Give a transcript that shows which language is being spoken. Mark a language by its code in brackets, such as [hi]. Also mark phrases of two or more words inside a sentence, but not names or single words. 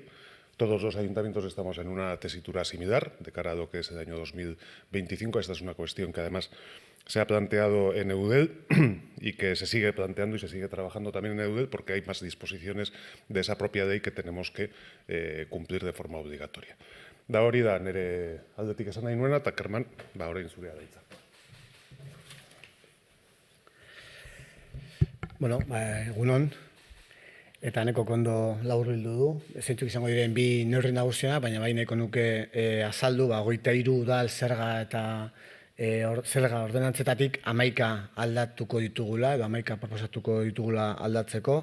[es] Todos los ayuntamientos estamos en una tesitura similar de cara a lo que es el año 2025. Esta es una cuestión que además se ha planteado en Eudel y que se sigue planteando y se sigue trabajando también en Eudel, porque hay más disposiciones de esa propia ley que tenemos que cumplir de forma obligatoria. [eu] Da hori da nire aldetik esan nahi nuena, eta Kerman, orain zurea da hitza. Bueno, egunon, eta neko kondo laburbildu du. Zeintzuk izango diren bi neurri nagusiena, baina bai nahiko nuke azaldu, 23 udal zerga eta zerga ordenantzetatik 11 aldatuko ditugula, edo 11 proposatuko ditugula aldatzeko.